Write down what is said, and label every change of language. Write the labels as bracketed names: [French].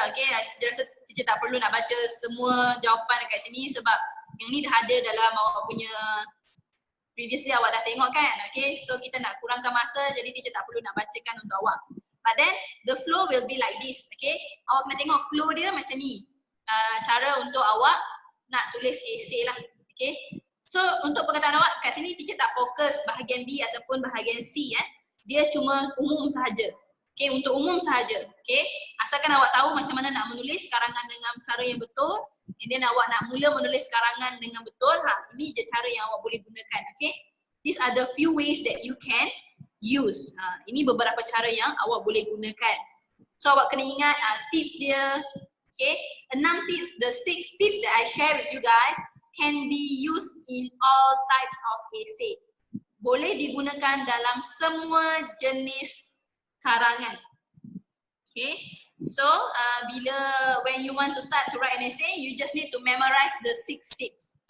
[Malay] Okay, saya rasa teacher tak perlu nak baca semua jawapan dekat sini sebab yang ni dah ada dalam awak punya previously awak dah tengok kan. Okay, so kita nak kurangkan masa jadi teacher tak perlu nak bacakan untuk awak. [English] But then the flow will be like this. [Malay] Okay, awak kena tengok flow dia macam ni. Cara untuk awak nak tulis essay lah. Okay, so untuk pengetahuan awak kat sini teacher tak fokus bahagian B ataupun bahagian C. Dia cuma umum sahaja. Okay, untuk umum sahaja. Okay, asalkan awak tahu macam mana nak menulis karangan dengan cara yang betul, and then awak nak mula menulis karangan dengan betul, ini je cara yang awak boleh gunakan. [English] Okay, these are the few ways that you can use. [Malay] Ini beberapa cara yang awak boleh gunakan. So awak kena ingat tips dia. [English] Okay, 6 tips, the 6 tips that I share with you guys can be used in all types of essay. [Malay] Boleh digunakan dalam semua jenis karangan. [English] Okay, so when you want to start to write an essay, you just need to memorize the 6 tips.